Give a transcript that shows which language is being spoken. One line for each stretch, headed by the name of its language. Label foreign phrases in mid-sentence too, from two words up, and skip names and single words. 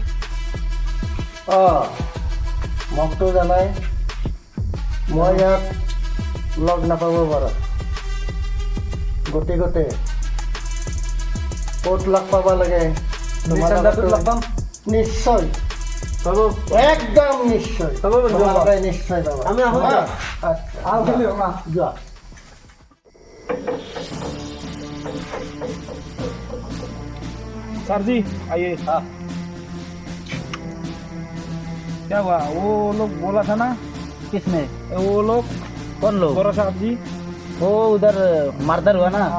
Assamese: মোকতো জানাই মই ইয়াত লগ নাপাব পাৰা, গতিকে ক'ত লগ পাব লাগে চেণ্টাৰটোত লগ পাম নিশ্চয়, হ'ব একদম নিশ্চয়, হ'ব বন্ধু, তোমালোকে নিশ্চয় পাবা। আমি আহোঁ হা? দিয়া। আচ্ছা, আহোঁ খেলি মা যোৱা।
Hindi: सर जी आइए क्या हुआ वो लोग बोला था ना किसने वो लोग कौन लोग बोरा साहब जी वो उधर मारदार हुआ ना